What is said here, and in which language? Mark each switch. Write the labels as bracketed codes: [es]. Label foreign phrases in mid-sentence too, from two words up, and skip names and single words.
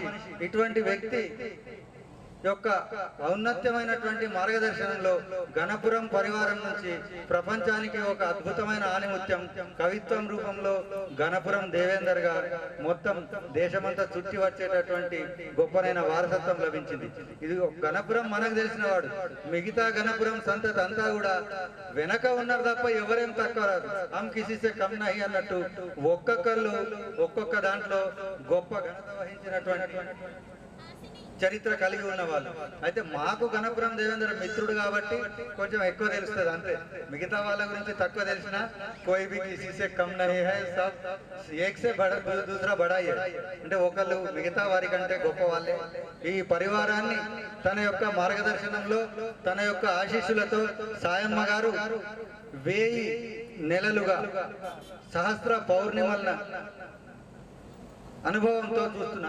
[te] ఇటువంటి వ్యక్తి యొక్క ఔన్నత్యమైనటువంటి మార్గదర్శనంలో గణపురం పరివారం నుంచి ప్రపంచానికి ఒక అద్భుతమైన ఆణిముత్యం కవిత్వం రూపంలో గణపురం దేవేందర్ గారు మొత్తం దేశమంతా చుట్టి వచ్చేటటువంటి గొప్పనైన వారసత్వం లభించింది. ఇది గణపురం మనకు తెలిసిన వాడు, మిగతా గణపురం సంతతి అంతా కూడా వెనక ఉన్నారు తప్ప ఎవరేం తక్కువ రాదు. [hi] हम किसीसे कम नहीं [te] అన్నట్టు ఒక్కొక్కళ్ళు ఒక్కొక్క దాంట్లో గొప్ప ఘనత వహించినటువంటి చరిత్ర కలిగి ఉన్న వాళ్ళు. అయితే మాకు గణపురం దేవేంద్ర మిత్రుడు కాబట్టి కొంచెం ఎక్కువ తెలుస్తుంది అంతే. మిగతా వాళ్ళ గురించి తక్కువ తెలిసినా [hi] कोई भी किसी से कम नहीं है, सब एक से बड़ा दूसरा बड़ा है. [te] అంటే ఒకళ్ళు మిగతా వారి కంటే గొప్ప వాళ్ళే. ఈ పరివారాన్ని తన యొక్క మార్గదర్శనంలో తన యొక్క ఆశీస్సులతో సాయమ్మ గారు 1000 నెలలుగా సహస్ర పౌర్ణిమల అనుభవంతో చూస్తున్నారు.